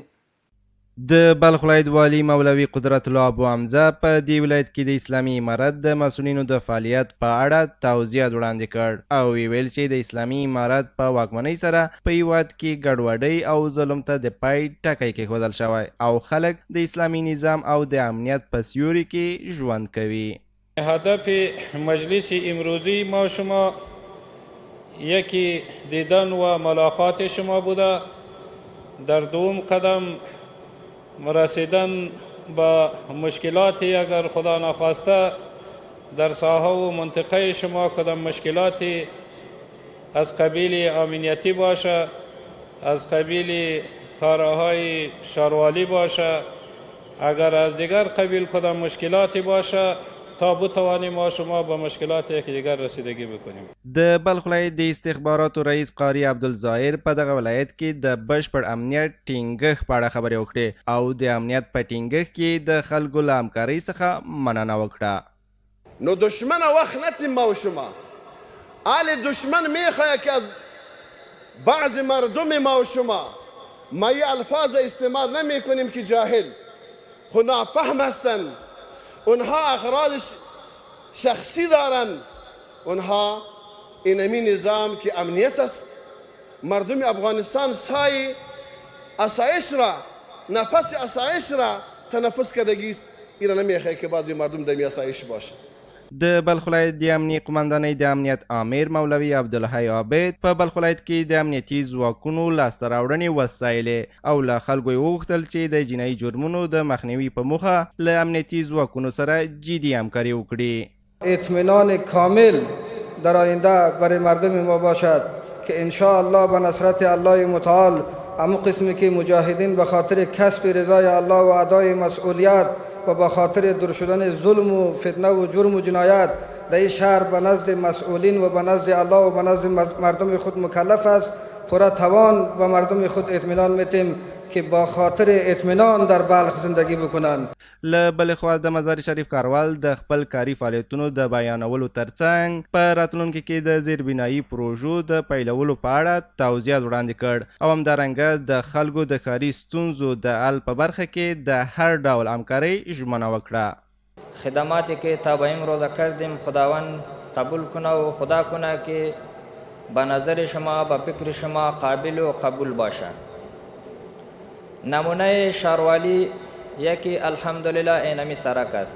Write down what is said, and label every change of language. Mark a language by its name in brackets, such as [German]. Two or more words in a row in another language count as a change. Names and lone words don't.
[Pashto] د بلخ ولایت والي مولوي قدرت الله ابو حمزه په دې ولایت کې د اسلامي امارت د مسؤلینو د فعالیت په اړه توضیحات وړاندې کړ او ویل چې د اسلامي امارت په واکمنۍ سره په هیواد کې ګډوډۍ او ظلم ته د پای ټکی کېښودل شوی او خلک د اسلامي نظام او د امنیت په سیوري کې ژوند کوي. [Persian] هدف مجلس امروزی ما شما یکی دیدن و ملاقات شما بوده. در دوم قدم رسیدن با مشکلاتی اگر خدا نخواسته در ساحه و منطقه شما کدام مشکلاتی از قبیل امنیتی باشه، از قبیل کارهای شاروالی باشه، اگر از دیگر قبیل کدام مشکلاتی باشه تا بتوانیم ما شما با مشکلات یکدیگر رسیدگی بکنیم. [Pashto] د بلخ ولایت د استخباراتو رئیس قاری عبدالظاهر په دغه ولایت کې د بشپړ امنیت ټینګښت په اړه خبرې وکړې او د امنیت په ټینګښت کې د خلکو له همکارۍ څخه مننه وکړه. [Persian] نو دشمن وقت نتیم ما و شما آل دشمن میخواه که از بعض مردم ما و شما ما یه الفاظ استعمال نمی کنیم که جاهل خو نافهم هستن، اونها اغراض شخصی دارن، اونها اینمی نظام که امنیت است. مردم افغانستان سای اسایش را، نفس اسایش را تنفس کردگی است. اینا نمیخواه که بعضی مردم دمی اسایش باشه. [Pashto] د بلخ ولایت د امنیت قمندانۍ د امنیت آمر مولوي عبدالحی عابد په بلخ ولایت کې د امنیتي ځواکونو لاسته راوړنې وستایلې او له خلکو یې وغوښتل چې د جنایي جرمونو د مخنیوي په موخه له امنیتي ځواکونو سره جدي همکاري وکړي. [Persian] اطمینان کامل در آینده برای مردم ما باشد که انشاءالله به نصرت الله متعال اما قسمی که مجاهدین به خاطر کسب رضای الله و ادای مسئولیت و به خاطر دور شدن ظلم و فتنه و جرم و جنایت در این شهر به نزد مسئولین و به نزد الله و به نزد مردم خود مکلف است. پورا توان به مردم خود اطمینان میتیم که با خاطر اطمینان در بلخ زندگی بکنند. [Pashto] له بلې خوا د مزار شریف کاروال د خپل کاري فعالیتونو د بیانولو ترڅنګ په راتلونکي کې د زیربنایي پروژو د پیلولو په اړه توضیحات وړاندې کړ او همدارنګه د خلکو د ښاري ستونزو د حل په برخه کې د هر ډول همکارۍ ژمنه وکړه. [Persian] خدماتی که تا به امروز کردیم خداوند قبول کنه و خدا کنه که به نظر شما به فکر شما قابل و قبول باشه. نمونه شهروالی یکی الحمدلله اینمی سرک است.